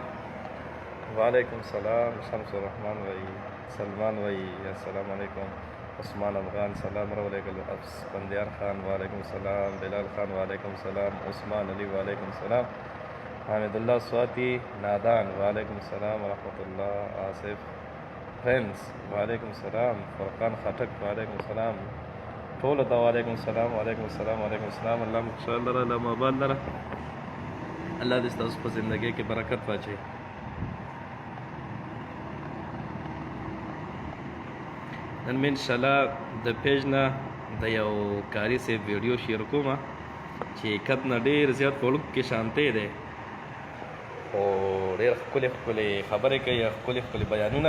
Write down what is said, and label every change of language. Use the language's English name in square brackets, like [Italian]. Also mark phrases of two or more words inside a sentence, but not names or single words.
[Arabic] Wa alaikum salam Shamsul Rahman wa Salman wa assalamu alaikum Usman Afghan salam alaikum Afs Bandiar Khan wa عليكم السلام Bilal Khan وعليكم السلام Usman Ali وعليكم السلام Hamidullah Swati Nadan وعليكم السلام ورحمة الله Asif Friends وعليكم السلام Furqan Khatak وعليكم السلام [Pashto] ټول ته [Arabic] وعلیکم السلام وعلیکم السلام وعلیکم السلام [Pashto] الله مو خوشحال لره الله مو آباد لره الله دې ستاسو په زندګۍ کې برکت واچوي نن مې انشاءالله د پیج نه د یو کاري صاحب ویډیو شیر کومه چې کت نه ډېر زیات په وړوک کې شانتی دی خو ډېر ښکلې ښکلې خبرې کوي ښکلې ښکلې بیانونه